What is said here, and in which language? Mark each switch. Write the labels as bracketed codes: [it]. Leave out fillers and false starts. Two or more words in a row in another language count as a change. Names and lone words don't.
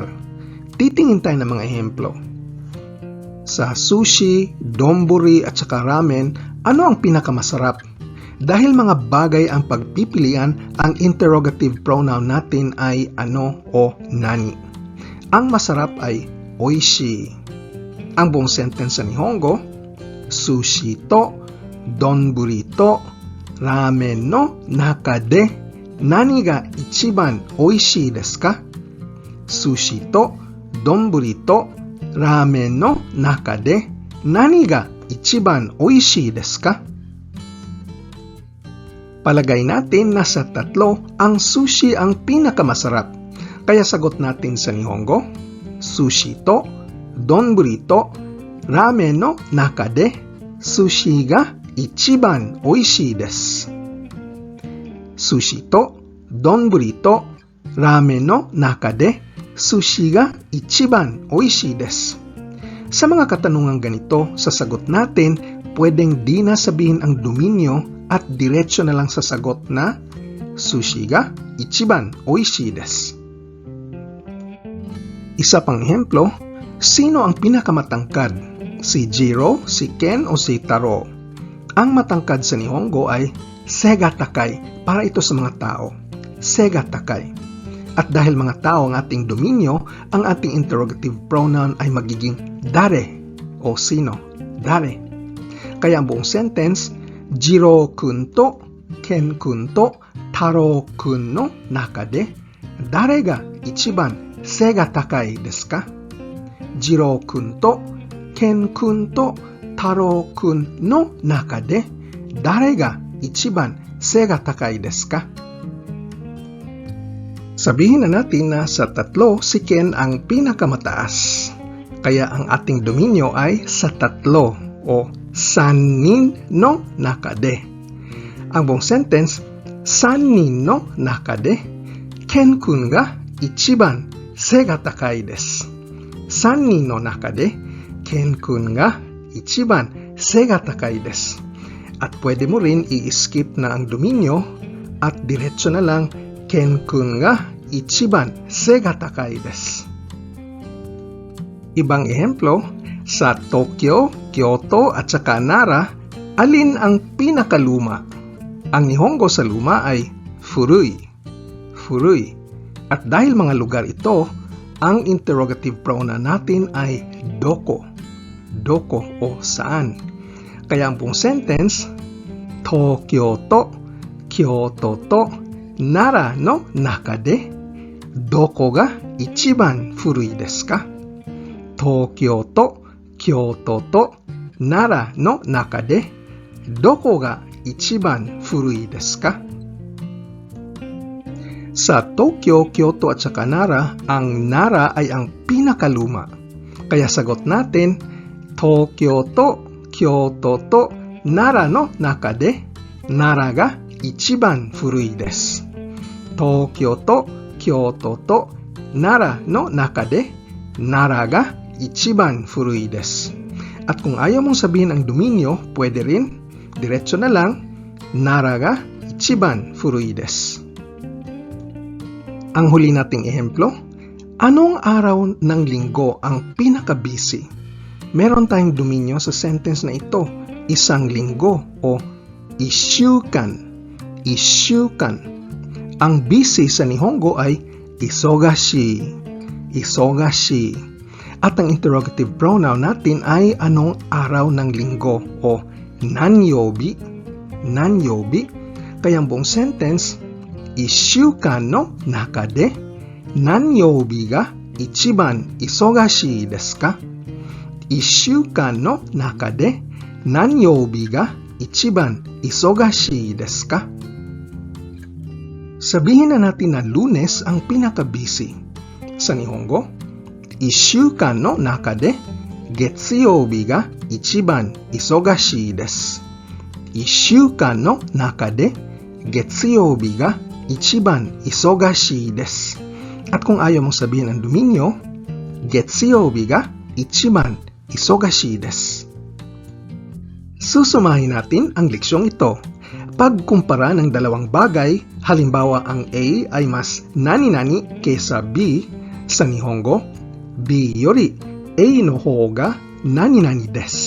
[tl] Titingin tayo ng mga ehemplo. Sa sushi, donburi at saka ramen, ano ang pinakamasarap? Dahil mga bagay ang pagpipilian, ang [en] interrogative pronoun [tl] natin ay ano o nani. Ang masarap ay oishii. Ang buong sentence sa Nihongo, [ja] 寿司と、丼と、ラーメンの中で何が一番おいしいですか? 寿司と、丼と、ラーメンの中で何が一番おいしいですか? [tl] Palagay natin na sa tatlo, ang sushi ang pinakamasarap. Kaya sagot natin sa Nihongo, [ja] 寿司と、丼と、ラーメンの中で寿司が一番おいしいです. 寿司と、丼と、ラーメンの中で寿司が一番おいしいです. [tl] Sa mga katanungang ganito, sa sagot natin, pwedeng di na sabihin ang dominyo at diretso na lang sa sagot na [ja] 寿司が一番おいしいです. [tl] Isa pang ehemplo, sino ang pinakamatangkad? Si Jiro, si Ken o si Taro? Ang matangkad sa Nihongo ay [ja] 背が高い [tl] para ito sa mga tao. [ja] 背が高い. [tl] At dahil mga tao ang ating dominyo, ang ating [en] interrogative pronoun [tl] ay magiging dare o sino. Dare. Kaya ang buong sentence, [ja] 次郎君とケン君と太郎君の中で誰が一番背が高いですか? 次郎君とケン君と太郎君の中で誰が一番背が高いですか? [tl] Sabihin na natin na sa tatlo, si Ken ang pinakamataas. Kaya ang ating dominyo ay sa tatlo o [ja] 三人の中で. [tl] Ang buong sentence, [ja] 三人の中でケン君が一番背が高いです. 三人の中でケン君が一番背が高いです. [tl] At pwede mo rin i-skip na ang dominyo at diretso na lang [ja] ケン君が一番背が高いです. [tl] Ibang ehemplo, sa Tokyo, Kyoto at saka Nara, alin ang pinakaluma? Ang Nihongo sa luma ay furui. Furui. At dahil mga lugar ito, ang [en] interrogative pronoun [tl] natin ay doko. Doko o saan. Kaya ang buong sentence, [ja] 東京と京都と奈良の中でどこが一番古いですか? 東京と京都と奈良の中でどこが一番古いですか? [tl] Sa Tokyo, Kyoto at saka Nara, ang Nara ay ang pinakaluma. Kaya sagot natin, [ja] 東京と京都と奈良の中で奈良が一番古いです. 東京と京都と奈良の中で奈良が一番古いです. [tl] At kung ayaw mong sabihin ang dominyo, pwede rin, diretso na lang, [ja] 奈良が一番古いです. [tl] Ang huli nating ehemplo, anong araw ng linggo ang pinaka-busy? Meron tayong dominyo sa sentence na ito, isang linggo o ishukan. Ishukan. Ang busy sa Nihongo ay isogashi. Isogashi. At ang [en] interrogative pronoun [tl] natin ay anong araw ng linggo o nanyobi. Nanyobi. Kaya ang buong sentence, [ja] 一週間の中で何曜日が一番忙しいですか? 一週間の中で何曜日が一番忙しいですか? [tl] Sabihin na natin na Lunes ang pinaka-busy. Sa Nihongo, [ja] 一週間の中で月曜日が一番忙しいです. 一週間の中で月曜日が一番忙しいです. [tl] At kung ayaw mong sabihin ang dominyo, [ja] 月曜日が一番忙しいです. [tl] Susumahin natin ang leksyong ito. Pagkumpara ng dalawang bagay, halimbawa ang A ay mas nani-nani kaysa B, sa Nihongo, [ja] BよりAのほうが何々です.